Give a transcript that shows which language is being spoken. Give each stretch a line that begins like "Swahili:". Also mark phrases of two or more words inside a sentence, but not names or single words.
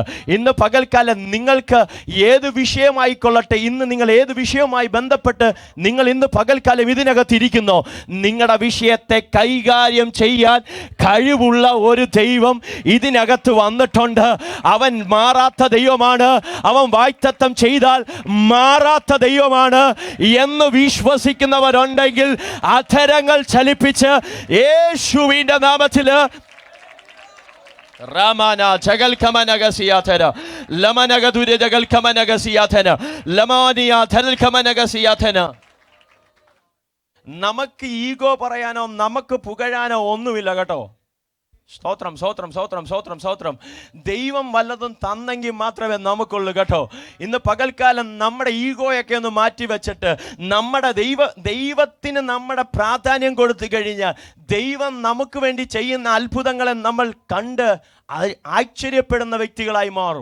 Malayalam: ഇന്ന് പകൽക്കാലം നിങ്ങൾക്ക് ഏത് വിഷയമായിക്കൊള്ളട്ടെ, ഇന്ന് നിങ്ങൾ ഏത് വിഷയവുമായി ബന്ധപ്പെട്ട് നിങ്ങൾ ഇന്ന് പകൽക്കാലം ഇതിനകത്ത് ഇരിക്കുന്നോ, നിങ്ങളുടെ വിഷയത്തെ കൈകാര്യം ചെയ്യാൻ കഴിവുള്ള ഒരു ദൈവം ഇതിനകത്ത് വന്നിട്ടുണ്ട്. അവൻ മാറാത്ത ദൈവമാണ്. അവൻ വാഗ്ദത്തം ചെയ്താൽ മാറാത്ത ദൈവമാണ് എന്ന് വിശ്വസിക്കുന്നവരുണ്ടെങ്കിൽ അധരങ്ങൾ ചലിപ്പിച്ച് യേശുവിൻ്റെ നാമത്തിൽ Ramana jagal kamanagasiyathana lamanagadude jagal kamanagasiyathana lamaniya thal kamanagasiyathana. നമുക്ക് ഈഗോ പറയാനോ നമുക്ക് പുകഴാനോ ഒന്നുമില്ല കേട്ടോ. സ്തോത്രം, സ്തോത്രം, സ്തോത്രം, സ്തോത്രം, സ്തോത്രം. ദൈവം വല്ലതും തന്നെങ്കിൽ മാത്രമേ നമുക്കുള്ളൂ കേട്ടോ. ഇന്ന് പകൽക്കാലം നമ്മുടെ ഈഗോയൊക്കെ ഒന്ന് മാറ്റി വെച്ചിട്ട് നമ്മുടെ ദൈവത്തിന് നമ്മുടെ പ്രാധാന്യം കൊടുത്തു കഴിഞ്ഞാൽ ദൈവം നമുക്ക് വേണ്ടി ചെയ്യുന്ന അത്ഭുതങ്ങളെ നമ്മൾ കണ്ട് ആശ്ചര്യപ്പെടുന്ന വ്യക്തികളായി മാറും.